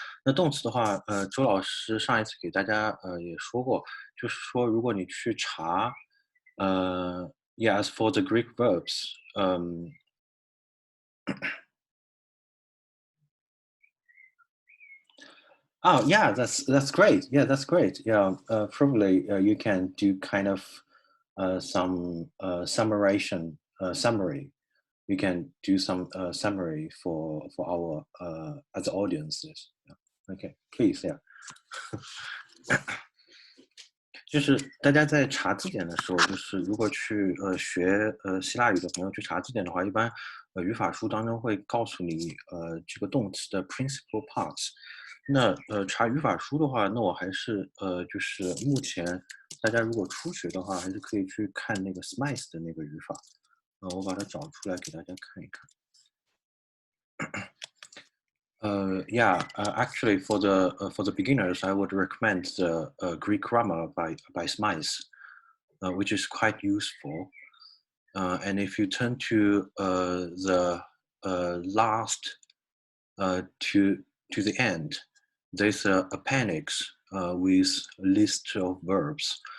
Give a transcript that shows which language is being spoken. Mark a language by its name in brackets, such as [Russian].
[Chinese] 那动词的话，周老师上一次给大家，也说过，就是说如果你去查， [English] yeah, as for the Greek verbs，Oh yeah, that's great. Yeah, that's great. Yeah, probably you can do kind of some summary. You can do some summary for our as audiences. Yeah. Okay, please. Yeah. [Chinese] 就是大家在查字典的时候，就是如果去学希腊语的朋友去查字典的话，一般语法书当中会告诉你这个动词的 principal parts。那查语法书的话，那我还是就是目前大家如果初学的话，还是可以去看那个 Smith 的那个语法。我把它找出来给大家看一看。 [English] Yeah, actually, for the beginners, I would recommend the Greek grammar by Smith, which is quite useful. And if you turn to the last to the end, there's a appendix with a list of verbs.